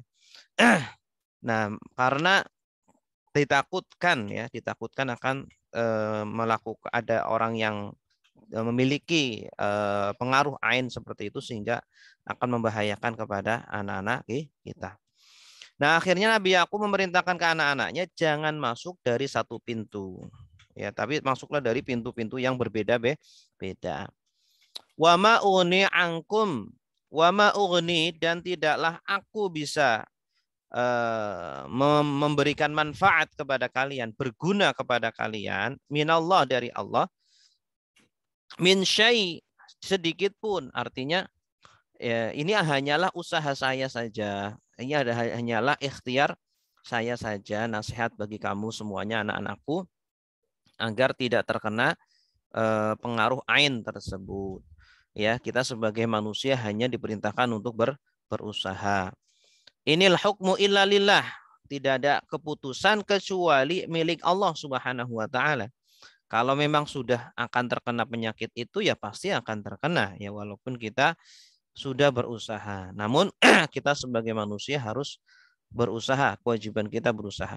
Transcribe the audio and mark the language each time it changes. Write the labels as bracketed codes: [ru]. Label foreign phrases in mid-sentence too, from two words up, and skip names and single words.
[id] Nah, karena ditakutkan akan melakukan ada orang yang memiliki pengaruh ain seperti itu sehingga akan membahayakan kepada anak-anak kita. Nah, akhirnya Nabi Yakub memerintahkan ke anak-anaknya jangan masuk dari satu pintu. Ya, tapi masuklah dari pintu-pintu yang berbeda-beda. [ar] وما أغني عنكم وما أغني, [id] dan tidaklah aku bisa memberikan manfaat kepada kalian, berguna kepada kalian, [ar] من الله, [id] dari Allah, [ar] من شيء, [id] sedikit pun. Artinya ya, ini hanyalah usaha saya saja. Ini hanyalah ikhtiar saya saja, nasihat bagi kamu semuanya anak-anakku agar tidak terkena pengaruh ain tersebut. Ya, kita sebagai manusia hanya diperintahkan untuk berusaha. [ar] إن الحكم إلا لله. [id] Tidak ada keputusan kecuali milik Allah [ar] سبحانه وتعالى. [id] Kalau memang sudah akan terkena penyakit itu ya pasti akan terkena ya, walaupun kita sudah berusaha. Namun kita sebagai manusia harus berusaha, kewajiban kita berusaha.